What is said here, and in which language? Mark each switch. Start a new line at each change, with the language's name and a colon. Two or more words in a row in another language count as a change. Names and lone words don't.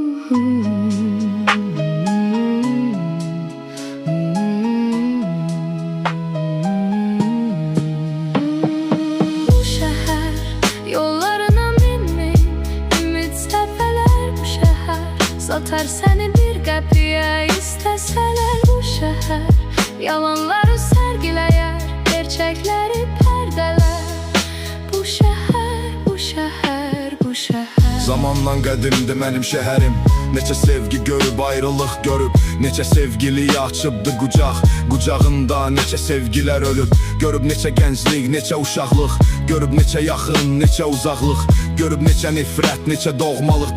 Azerbaijani: Bu şehir yollarına min ümit səfələr. Bu şehir satar səni bir qəpiyə istəsələr. Bu şehir yalanları sərgiləyər, gerçəkləri pərdələr. Bu şehir, bu şehir, bu şehir. Zamandan qədimdir mənim şəhərim. Neçə sevgi görüb, ayrılıq görüb. Neçə sevgiliyə açıbdı qucaq. Qucağında neçə sevgilər ölüb. Görüb neçə gənclik, neçə uşaqlıq. Görüb neçə yaxın, neçə uzaqlıq. Görüb neçə nifrət, neçə doğmalıq.